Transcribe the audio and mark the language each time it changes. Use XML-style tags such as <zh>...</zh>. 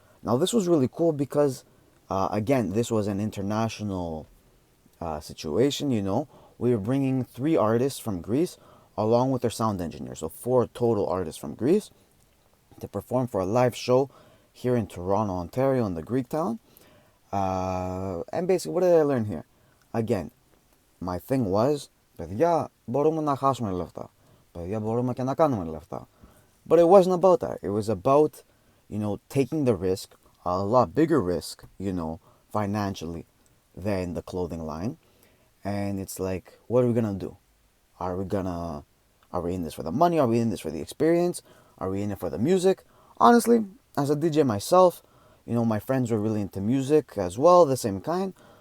<en>Now, this was really cool because, again, this was an international situation, We were bringing three artists from Greece along with their sound engineer. So, four total artists from Greece to perform for a live show here in Toronto, Ontario, in the Greek town. And basically, what did I learn here? Again, my thing was,</en> <el>παιδιά, μπορούμε να χάσουμε λεφτά. Παιδιά, μπορούμε και να κάνουμε λεφτά.</el> <en>But it wasn't about that. It was about, taking the risk, a lot bigger risk, financially than the clothing line. And it's like, what are we gonna do? Are we in this for the money? Are we in this for the experience? Are we in it for the music? Honestly, as a DJ myself, my friends were really into music as well, the same kind.</en>